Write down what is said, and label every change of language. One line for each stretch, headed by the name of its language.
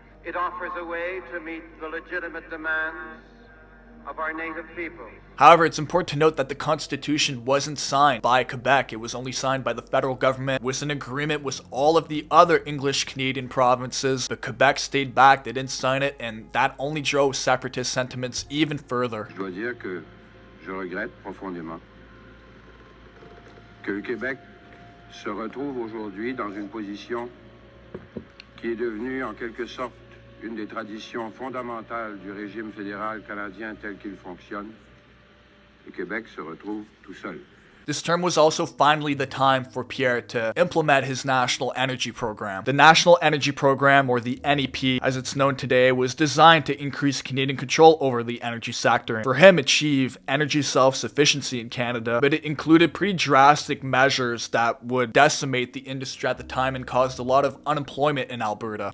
English: It offers a way to meet the legitimate demands of our native people. However, it's important to note that the Constitution wasn't signed by Quebec. It was only signed by the federal government with an agreement with all of the other English Canadian provinces, but Quebec stayed back, they didn't sign it, and that only drove separatist sentiments even further.
French: Je dois dire que je regrette profondément que le Québec se retrouve aujourd'hui dans une position qui est devenue en quelque sorte une des traditions fondamentales du régime fédéral canadien tel qu'il fonctionne. Le Québec se retrouve tout seul.
English: This term was also finally the time for Pierre to implement his National Energy Program. The National Energy Program, or the NEP as it's known today, was designed to increase Canadian control over the energy sector and for him achieve energy self-sufficiency in Canada, but it included pretty drastic measures that would decimate the industry at the time and caused a lot of unemployment in Alberta.